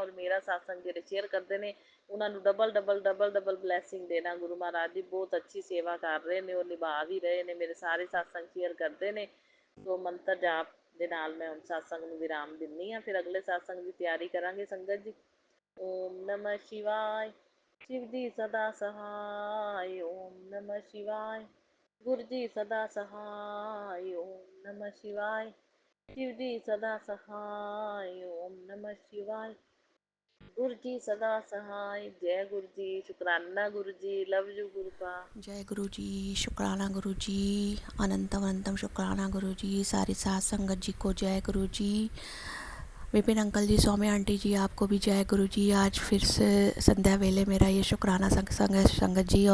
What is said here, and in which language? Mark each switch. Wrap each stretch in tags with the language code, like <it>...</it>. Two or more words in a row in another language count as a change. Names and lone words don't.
<pa>ਔਰ ਮੇਰਾ ਸਤਸੰਗ ਜਿਹੜੇ ਸ਼ੇਅਰ ਕਰਦੇ ਨੇ ਉਹਨਾਂ ਨੂੰ</pa> <en>double blessing</en> <pa>ਦੇਣਾ ਗੁਰੂ ਮਹਾਰਾਜ ਜੀ। ਬਹੁਤ ਅੱਛੀ ਸੇਵਾ ਕਰ ਰਹੇ ਨੇ, ਉਹ ਨਿਭਾ ਵੀ ਰਹੇ ਨੇ। ਮੇਰੇ ਸਾਰੇ ਸਤਸੰਗ ਸ਼ੇਅਰ ਕਰਦੇ ਨੇ। ਸੋ ਮੰਤਰ ਜਾਪ ਦੇ ਨਾਲ ਮੈਂ ਹੁਣ ਸਤਸੰਗ ਨੂੰ ਵਿਰਾਮ ਦਿੰਦੀ ਹਾਂ। ਫਿਰ ਅਗਲੇ ਸਤਸੰਗ ਦੀ ਤਿਆਰੀ ਕਰਾਂਗੇ ਸੰਗਤ ਜੀ।</pa> <hi>ओम नमः शिवाय। शिव जी सदा सहाय, ओम नमः शिवाय। गुरु जी सदा सहाय, ओम नमः शिवाय। शिव जी सदा सहाय, ओम नमः शिवाय। गुरु जी सदा सहाय। जय गुरु जी, शुकराना गुरु जी,</hi> <en>love you</en> <hi>गुरु पा। जय गुरु जी, शुक्राना गुरु जी, अनंतम शुक्राना गुरु जी, सारी साथ संगत जी को जय गुरु जी। विपिन अंकल जी, सौम्या आंटी जी, आपको भी जय गुरु जी। आज फिर से संध्या वेले मेरा ये शुक्राना संग है संगत जी।</hi>